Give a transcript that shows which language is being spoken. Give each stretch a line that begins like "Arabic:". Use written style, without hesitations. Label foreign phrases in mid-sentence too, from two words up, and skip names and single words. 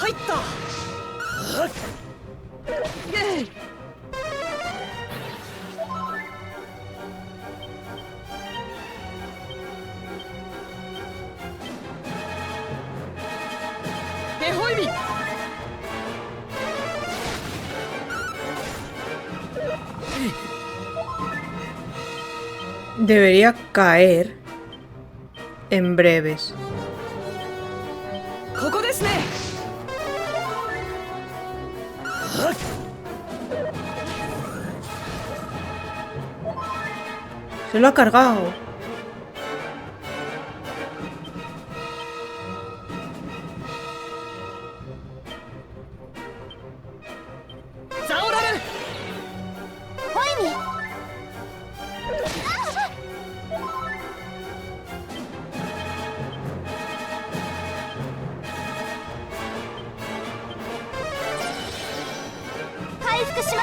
Spanish: したイエイヘホイビ Debería caer en breves.
Japanese: ここですね
Spanish: Se lo ha cargado. ¡Zaoraru!
Japanese: ホイミ回復します